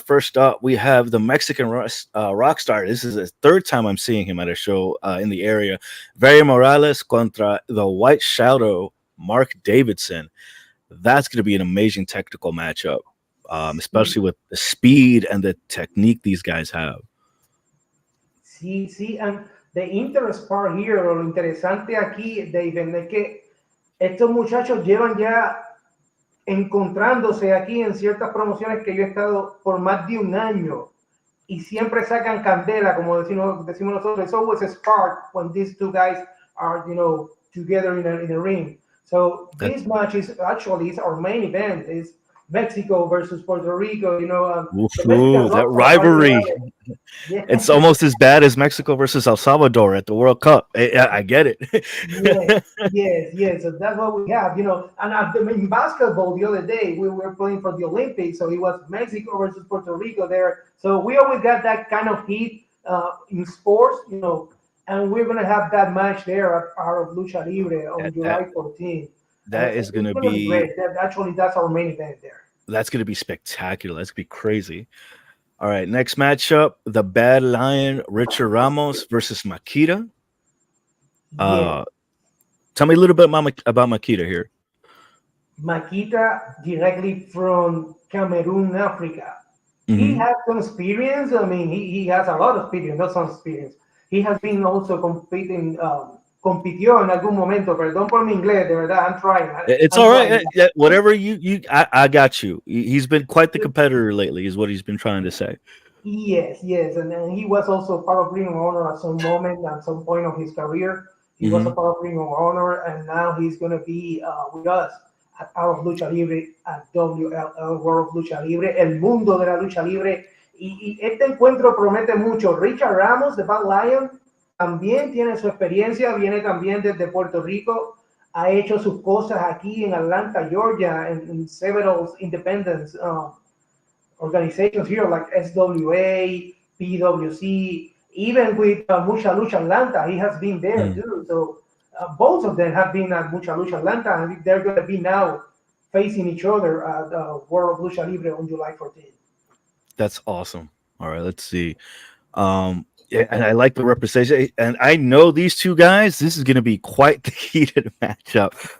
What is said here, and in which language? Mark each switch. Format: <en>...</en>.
<en>First up, we have the Mexican rock star. This is the third time I'm seeing him at a show in the area. Very Morales contra the White Shadow, Mark Davidson. That's going to be an amazing technical matchup, especially with the speed and the technique these guys have.</en> <es>Sí, sí,</es> <en>and the interest part here,</en> <es>o lo interesante aquí, David, es que estos muchachos llevan ya encontrándose aquí en ciertas promociones que yo he estado por más de un año y siempre sacan candela, como decimos nosotros.</es> <en>It's always a spark when these two guys are, together in a ring. So this match is our main event. Is Mexico versus Puerto Rico. The Mexican That rock rivalry. Yeah. It's almost as bad as Mexico versus El Salvador at the World Cup. I get it. Yes. So that's what we have, And in basketball the other day, we were playing for the Olympics, so it was Mexico versus Puerto Rico there. So we always got that kind of heat in sports, and we're gonna have that match there at our Lucha Libre on July 14th. That is gonna be great. That's our main event there. That's gonna be spectacular. That's gonna be crazy. All right, next matchup: the Bad Lion Richard Ramos versus Makita. Tell me a little bit about Makita here. Makita, directly from Cameroon, Africa. Mm-hmm. He has some experience. I mean, he has a lot of experience, not some experience. He has been also</en> <es>compitió en algún momento. Perdón por mi inglés, de verdad.</es> <en>I'm trying. It's all right. Whatever I got you. He's been quite the competitor lately, is what he's been trying to say. Yes. And then he was also part of Ring of Honor at some moment, at some point of his career. He was a part of Ring of Honor, and now he's going to be with us at our Lucha Libre, at WLL, World of Lucha Libre,</en> <es>el mundo de la lucha libre. Y este encuentro promete mucho. Richard Ramos, de Bad Lion, también tiene su experiencia, viene también desde Puerto Rico, ha hecho sus cosas aquí en Atlanta, Georgia, en</es> <en>several independent organizations here, like SWA, PWC, even with Mucha Lucha Atlanta, he has been there too. So both of them have been at Mucha Lucha Atlanta, and they're going to be now facing each other at World of Lucha Libre on July 14th. That's awesome. All right, let's see. And I like the representation. And I know these two guys, this is going to be quite the heated matchup.</en>